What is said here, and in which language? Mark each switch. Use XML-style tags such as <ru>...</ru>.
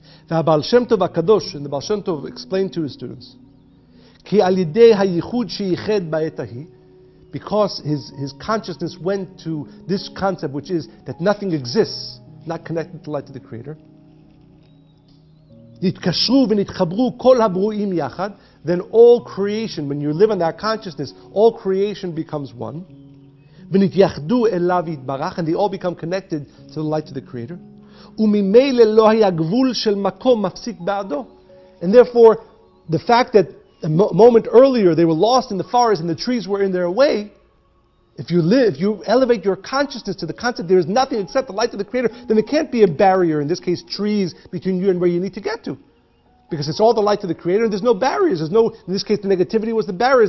<he>והבעל שם טוב הקדוש,</he> <en>and the Baal Shem Tov explained to his students,</en> <he>כי על ידי הייחוד שייחד בעת ההיא,</he> <en>because his consciousness went to this concept, which is that nothing exists, not connected to light of the Creator.</en> <he>נתקשרו ונתחברו כל הברואים יחד,</he> <en>then all creation, when you live on that consciousness, all creation becomes one.</en> <he>ונתייחדו אליו יתברך,</he> <en>and they all become connected to the light of the Creator.</en> <he>וממילא לא היה גבול של מקום מפסיק בעדו.</he> <en>And therefore, the fact that a moment earlier they were lost in the forest and the trees were in their way, if you elevate your consciousness to the concept there is nothing except the light of the Creator, then there can't be a barrier, in this case trees, between you and where you need to get to. Because it's all the light of the Creator and there's no barriers. There's no, in this case the negativity was the barriers.</en>